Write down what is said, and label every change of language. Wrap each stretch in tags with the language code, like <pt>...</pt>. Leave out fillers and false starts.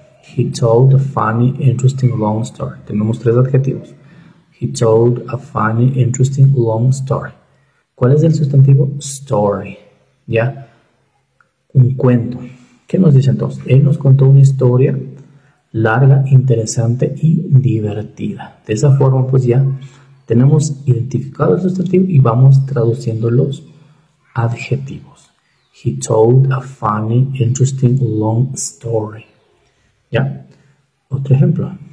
<en>He told a funny, interesting, long story.</en> <es>Tenemos 3 adjetivos.</es> <en>He told a funny, interesting, long story.</en> <es>¿Cuál es el sustantivo? Story. ¿Ya? Un cuento. ¿Qué nos dice entonces? Él nos contó una historia larga, interesante y divertida. De esa forma, pues ya tenemos identificado el sustantivo y vamos traduciendo los adjetivos.</es> <en>He told a funny, interesting, long story.</en> <es>¿Ya? Otro ejemplo.</es>